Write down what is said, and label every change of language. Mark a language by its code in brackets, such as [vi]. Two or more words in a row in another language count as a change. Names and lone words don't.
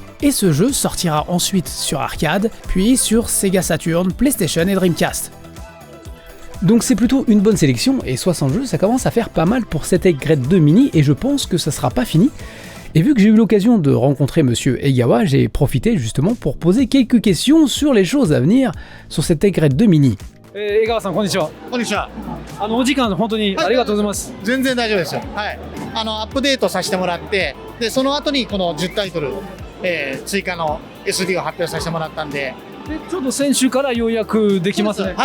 [fr] Et ce jeu sortira ensuite sur arcade, puis sur Sega Saturn, PlayStation et Dreamcast. Donc c'est plutôt une bonne sélection, et 60 jeux, ça commence à faire pas mal pour cette Aigrette 2 Mini, et je pense que ça sera pas fini. Et vu que j'ai eu l'occasion de rencontrer Monsieur Egawa, j'ai profité justement pour poser quelques questions sur les choses à venir sur cette Aigrette 2 Mini. [ja] 江川さんこんにちは。こんにちは。お時間本当にありがとうございます。全然大丈夫ですよ。はい。アップデートさせてもらって、でその後にこの10タイトル、追加の SD を発表させてもらったんで。でちょっと先週から予約できますね。